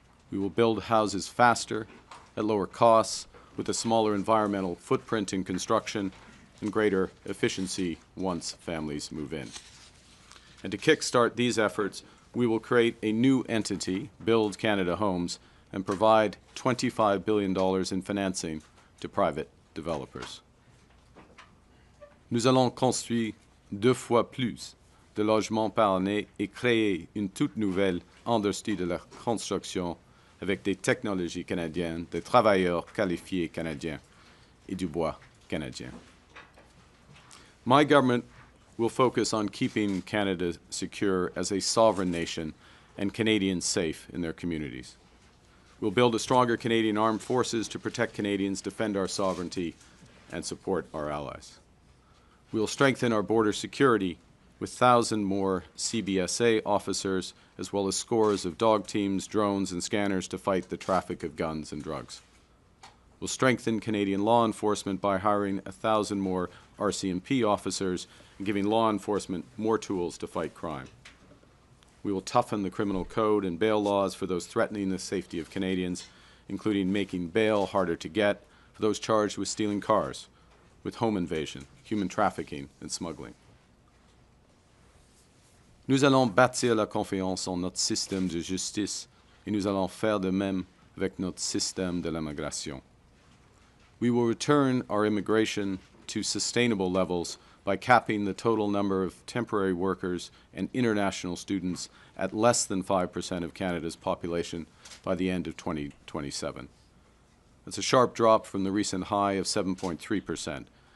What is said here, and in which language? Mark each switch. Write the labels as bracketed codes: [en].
[en] We will build houses faster, at lower costs, with a smaller environmental footprint in construction, and greater efficiency once families move in. And to kickstart these efforts, we will create a new entity, Build Canada Homes, and provide $25 billion in financing to private developers. [fr] Nous allons construire 2 fois plus de logements par année et créer une toute nouvelle industrie de la construction avec des technologies canadiennes, des travailleurs qualifiés canadiens et du bois canadien. [en] My government will focus on keeping Canada secure as a sovereign nation and Canadians safe in their communities. We'll build a stronger Canadian armed forces to protect Canadians, defend our sovereignty, and support our allies. We will strengthen our border security with 1,000 more CBSA officers, as well as scores of dog teams, drones, and scanners to fight the traffic of guns and drugs. We'll strengthen Canadian law enforcement by hiring 1,000 more RCMP officers and giving law enforcement more tools to fight crime. We will toughen the criminal code and bail laws for those threatening the safety of Canadians, including making bail harder to get for those charged with stealing cars, with home invasion, human trafficking, and smuggling. [fr] Nous allons bâtir la confiance en notre système de justice et nous allons faire de même avec notre système de l'immigration. [en] We will return our immigration to sustainable levels by capping the total number of temporary workers and international students at less than 5% of Canada's population by the end of 2027. That's a sharp drop from the recent high of 7.3%,